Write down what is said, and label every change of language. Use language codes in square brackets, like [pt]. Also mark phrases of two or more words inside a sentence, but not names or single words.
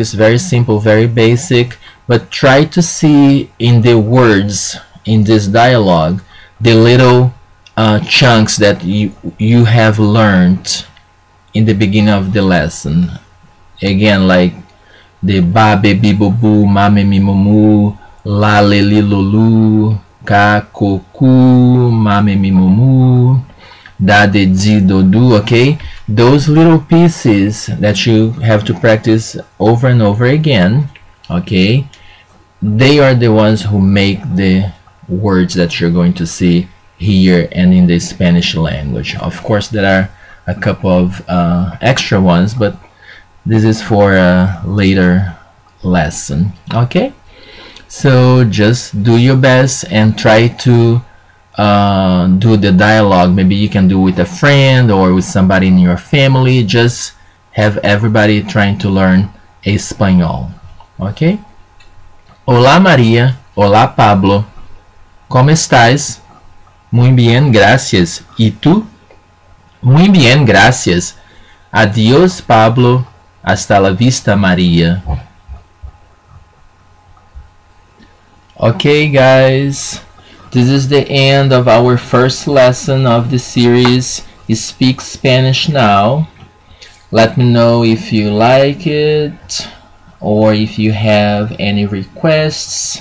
[en] It's very simple, very basic, but try to see in the words in this dialogue the little chunks that you have learned in the beginning of the lesson. Again, like the ba, be, bi, bo, bu, ma, me, mi, mo, mu, la, le, li, lo, lu, ka, ko, ku, ma, me, mi, mo, mu, da, de, di, do, do, okay? Those little pieces that you have to practice over and over again, okay? They are the ones who make the words that you're going to see here and in the Spanish language. Of course, there are a couple of extra ones, but this is for a later lesson, okay? So just do your best and try to do the dialogue. Maybe you can do with a friend or with somebody in your family. Just have everybody trying to learn Espanhol, okay? [es] Olá Maria, olá Pablo, ¿cómo estás? Muy bien, gracias. ¿Y tú? Muy bien, gracias. Adiós Pablo. Hasta la vista, Maria. [en] Okay, guys, this is the end of our first lesson of the series Speak Spanish Now. Let me know if you like it or if you have any requests.